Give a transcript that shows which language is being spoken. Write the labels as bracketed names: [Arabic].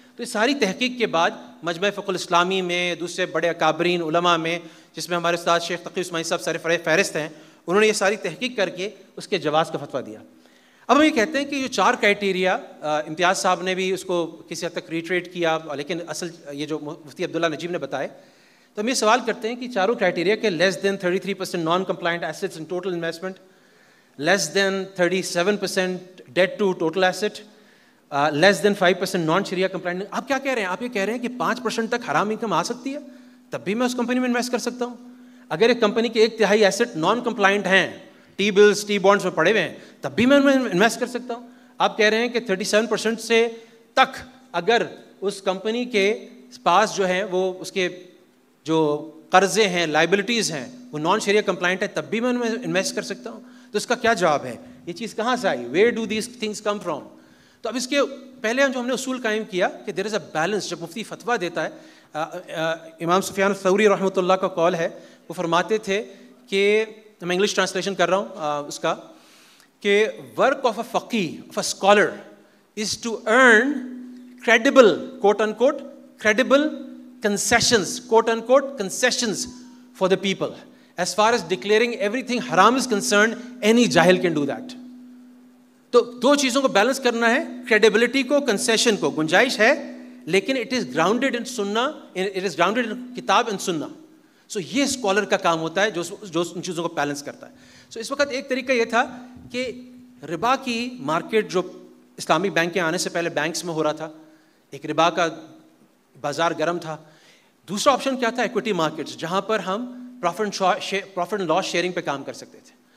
[Urdu] تو یہ ساری تحقیق کے بعد مجمع فقہ الاسلامی میں, دوسرے بڑے اکابرین علماء میں, جس میں ہمارے استاد شیخ تقی عثمانی صاحب سر فہرست ہیں, انہوں نے یہ ساری تحقیق کر کے اس کے جواز کا فتویٰ دیا. اب ہم یہ کہتے ہیں کہ یہ 4 کرائٹیریا, امتیاز صاحب نے بھی اس کو کسی حد تک ریٹریٹ کیا, لیکن اصل یہ جو مفتی عبداللہ نجیب نے بتائے, تو ہم یہ سوال کرتے ہیں کہ چاروں کرائٹیریا کے [English] Less than 33% non compliant assets in total investment, less than 37% debt to total asset, less than 5% non شریعہ compliant. [Urdu] آپ کیا کہہ رہے ہیں؟ آپ یہ کہہ رہے ہیں کہ 5% تک حرام انکم آ سکتی ہے تب بھی میں اس کمپنی میں انویسٹ کر سکتا ہوں. اگر ایک کمپنی کے 1/3 ایسٹ نان کمپلائنٹ ہیں, ٹی بلز ٹی بانڈس میں پڑے ہوئے ہیں, تب بھی میں انویسٹ کر سکتا ہوں. آپ کہہ رہے ہیں کہ 37% سے تک اگر اس کمپنی کے پاس جو ہے وہ اس کے جو قرضے ہیں, لائبلٹیز ہیں, وہ نان شریعہ کمپلائنٹ ہے, تب بھی میں انویسٹ کر سکتا ہوں. تو اس کا کیا جواب ہے؟ یہ چیز کہاں سے آئی؟ [English] Where do these things come from? [Urdu] تو اب اس کے پہلے جو ہم نے اصول قائم کیا کہ [English] There is a balance. [Urdu] جب مفتی فتویٰ دیتا ہے, امام سفیان الثوری رحمۃ اللہ کا قول ہے, وہ فرماتے تھے کہ میں انگلش ٹرانسلیشن کر رہا ہوں اس کا, کہ [English] Work of a فقیہ, of a scholar, is to earn credible, quote unquote, credible concessions, quote unquote, concessions for the people. As far as declaring everything haram is concerned, any jahil can do that. [Urdu] تو دو چیزوں کو balance کرنا ہے, credibility کو, concession کو. گنجائش ہے لیکن [English] it is grounded in sunnah, it is grounded in کتاب and sunnah. [Urdu] So یہ اسکالر کا کام ہوتا ہے جو ان چیزوں کو بیلنس کرتا ہے. So اس وقت ایک طریقہ یہ تھا کہ ربا کی مارکیٹ جو اسلامی بینک کے آنے سے پہلے بینکس میں ہو رہا تھا, ایک ربا کا بازار گرم تھا. دوسرا آپشن کیا تھا؟ ایکوٹی مارکیٹس, جہاں پر ہم پروفٹ اینڈ لاس شیئرنگ پہ کام کر سکتے تھے.